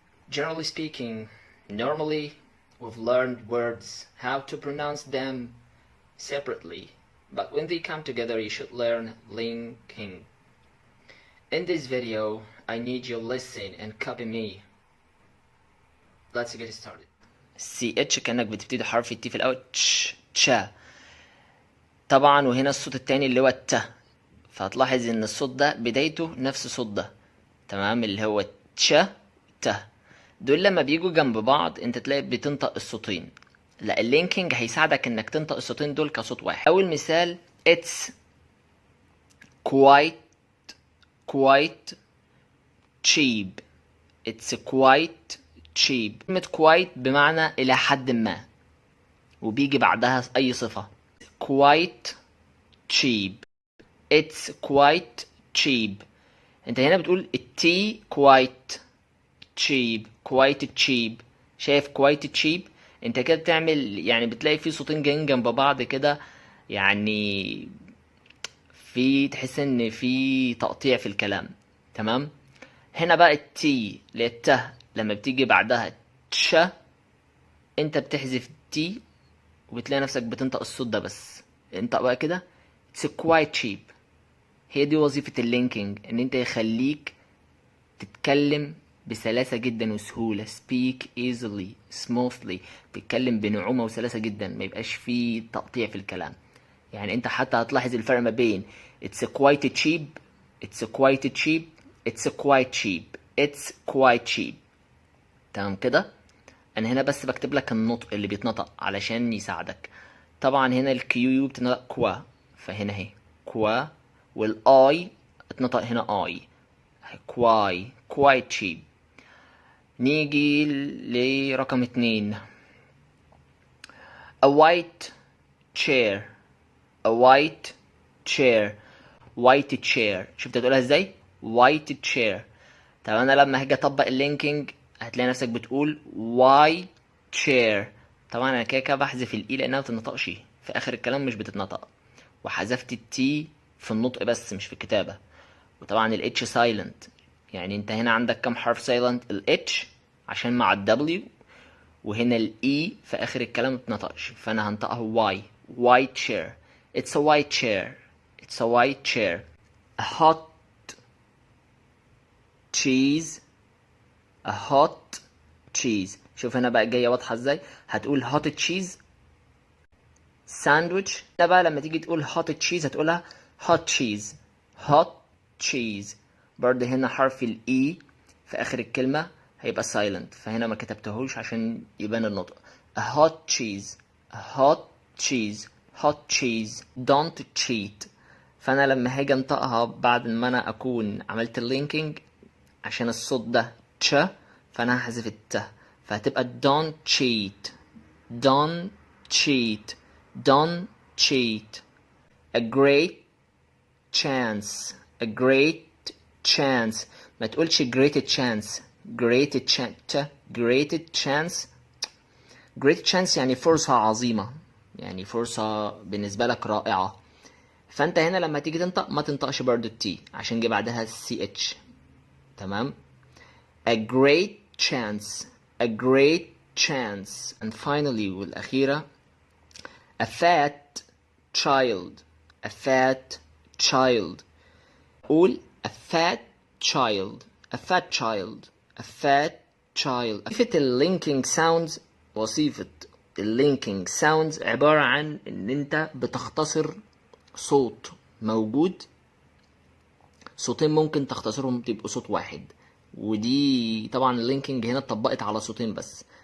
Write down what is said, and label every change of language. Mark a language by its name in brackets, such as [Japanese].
[English] Generally speaking, normally we've learned words, how to pronounce them separately, but when they come together you should learn linking. In this video I need you to listen and copy me. Let's get started. [Arabic] CH كأنك بتبتدي حرف التي في الأول تشا طبعا، وهنا الصوت التاني اللي هو الت، فهتلاحظ ان الصوت ده بدايته نفس الصوت ده، تمام، اللي هو تشا ت. دول لما بيجوا جنب بعض انت تلاقي بتنطق الصوتين. لا، اللينكينج هيساعدك انك تنطق الصوتين دول كصوت واحد. اول مثال [English] it's quite cheap. it's quite cheap. [Arabic] كلمة quite بمعنى إلى حد ما، وبيجي بعدها أي صفة. [English] quite cheap. it's quite cheap. [Arabic] أنت هنا بتقول التي [English] quite cheap. quite cheap. [Arabic] شايف [English] quite cheap؟ [Arabic] أنت كده بتعمل يعني بتلاقي في صوتين جايين جنب بعض كده، يعني في تحس إن في تقطيع في الكلام، تمام؟ هنا بقى التي اللي هي الت لما بتيجي بعدها تشا انت بتحذف تي وبتلاقي نفسك بتنطق الصوت ده بس. انطق بقى كده [English] it's quite cheap. [Arabic] هي دي وظيفة اللينكينج، ان انت يخليك تتكلم بسلاسة جدا وسهولة. [English] speak easily smoothly. [Arabic] تتكلم بنعومة وسلاسة جدا، ما يبقاش فيه تقطيع في الكلام. يعني انت حتى هتلاحظ الفرق ما بين [English] it's quite cheap it's quite cheap it's quite cheap it's quite cheap. [Arabic] تمام كده. انا هنا بس بكتب لك النطق اللي بيتنطق علشان يساعدك. طبعا هنا الكيو يو بتنطق كوا، فهنا اهي كوا، والاي اتنطق هنا اي، كواي [English] quite cheap. [Arabic] نيجي لرقم [English] 2 a white chair. a white chair. white chair. [Arabic] شفت هتقولها ازاي؟ [English] white chair. [Arabic] طب انا لما هاجي اطبق اللينكينج هتلاقي نفسك بتقول واي chair. طبعا انا كده بحذف الاي لانها مبتتنطقش في اخر الكلام، مش بتتنطق، وحذفت التي في النطق بس مش في الكتابه. وطبعا الاتش سايلنت، يعني انت هنا عندك كم حرف سايلنت؟ الاتش عشان مع الدبليو، وهنا الاي في اخر الكلام مبتتنطقش، فانا هنطقها واي. [English] white chair. it's a white chair. it's a white chair. a hot cheese. a hot cheese. [Arabic] شوف هنا بقى جايه واضحه ازاي. [English] هتقول hot cheese sandwich. [Arabic] ده بقى لما تيجي تقول [English] hot cheese [Arabic] هتقولها hot cheese. hot cheese. برضه هنا حرف الاي في اخر الكلمه هيبقى silent، فهنا ما كتبتهوش عشان يبان النطق. [English] a hot cheese. a hot cheese. hot cheese. don't cheat. [Arabic] فانا لما هاجي انطقها بعد ما انا اكون عملت اللينكينج عشان الصوت ده تش، فانا هحذف الت، فهتبقى [English] don't cheat. don't cheat. don't cheat. a great chance. a great chance. [Arabic] ما تقولش [English] great chance. great chance. great chance. great chance [Arabic] يعني فرصة عظيمة، يعني فرصة بالنسبة لك رائعة. فانت هنا لما تيجي تنطق ما تنطقش برضو التي عشان جه بعدها السي اتش، تمام. [English] a great chance. a great chance. and finally [Arabic] والأخيرة [English] a fat child. a fat child. [Arabic] قول [English] a fat child. a fat child. a fat child. [Arabic] وظيفة اللينكينج ساوندز، وظيفة اللينكينج ساوندز عبارة عن ان انت بتختصر صوت موجود، صوتين ممكن تختصرهم تبقوا صوت واحد. ودي طبعا اللينكينج هنا اتطبقت على صوتين بس.